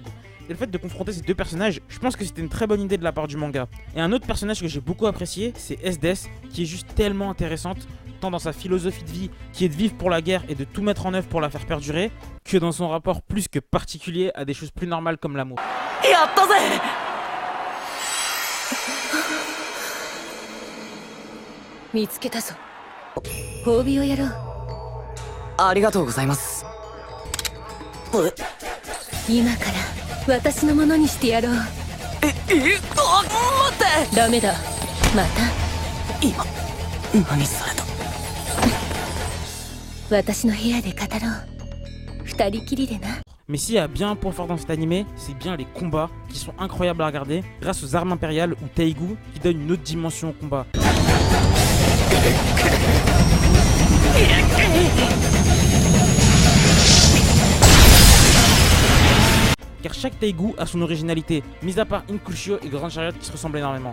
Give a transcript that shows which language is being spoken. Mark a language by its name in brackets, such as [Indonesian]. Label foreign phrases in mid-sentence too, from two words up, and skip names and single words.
[French] Et le fait de confronter ces deux personnages, je pense que c'était une très bonne idée de la part du manga. Et un autre personnage que j'ai beaucoup apprécié, c'est SDS, qui est juste tellement intéressante, tant dans sa philosophie de vie, qui est de vivre pour la guerre et de tout mettre en œuvre pour la faire perdurer, que dans son rapport plus que particulier à des choses plus normales comme l'amour. [Japanese] やったぜ。見つけたぞ。褒美をやろう。ありがとうございます。今から私のものにしてやろう。あ、待って。ダメだ。また。今何された。私の部屋で語ろう。二人きりでな。 [French] Mais s'il y a bien un point fort dans cet animé, c'est bien les combats qui sont incroyables à regarder grâce aux armes impériales ou Taigu qui donnent une autre dimension au combat. Car chaque Taigu a son originalité, mis à part Inkushio et Grand Chariot qui se ressemblent énormément.